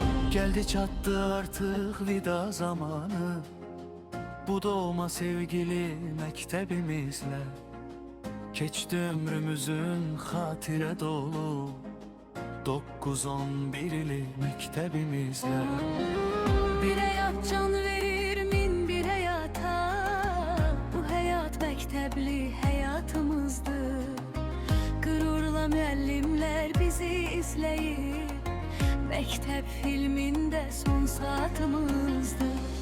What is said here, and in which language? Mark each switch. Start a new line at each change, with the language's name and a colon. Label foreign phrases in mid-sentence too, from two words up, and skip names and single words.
Turkish: Geldi çattı artık vida zamanı, bu doğma sevgili mektebimizle. Geçti ömrümüzün hatire dolu 9-11'li mektebimizle.
Azerbaijani: Bir həyat can verir min bir həyata, bu həyat məktəbli həyatımızdır. Qürurla müəllimlər bizi izləyir, məktəb filmində son saatımızdır.